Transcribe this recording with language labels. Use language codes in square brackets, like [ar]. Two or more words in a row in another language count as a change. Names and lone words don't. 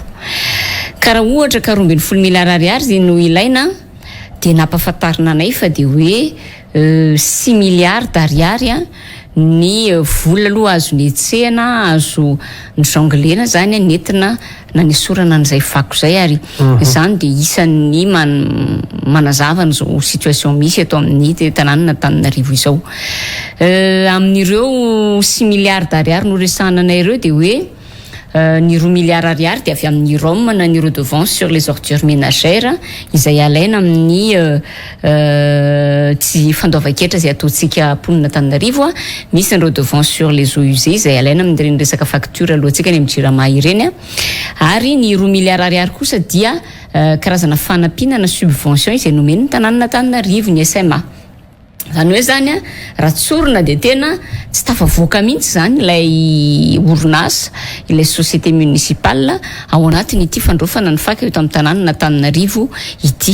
[mg] Karaha ohatra ka 20 miliara ariary zay no ilaina de nampahafantarina anay fa de hoe 6 miliarda ariary a ny vola aloha azo nietsehana azo ny jonglena zany nentina nanesorana an'izay fako zay ary zany de isan'ny manazava n'izao situation misy eto amin'ny tanàna Antananarivo izao. Amin'ireo 6 miliarda ariary no resahana anay ireo de hoe ny 2 miliara ariary de avy amin'ny ROM na ny [fr] redevance sur les ordures ménagères [mg] izay alaina amin'ny tsy fandoavan-ketra zay ataontsika ponina Antananarivo misy ny [fr] redevance sur les eaux usées [mg] izay alaina amin'ny resaka facture alohantsika ny amin'ny JIRAMA ireny ary ny 2 miliara ariary kosa dia karazana fanampiana na subvention izay nomen'ny tanàna Antananarivo ny SMA. Zany hoe zany raha tsorina de tena tsy tafavoaka mihitsy zany ilay orinasa ilay [fr] société municipale [mg] ao anatiny ity fandrofana ny faka eto amin'ny tanàna Antananarivo ity.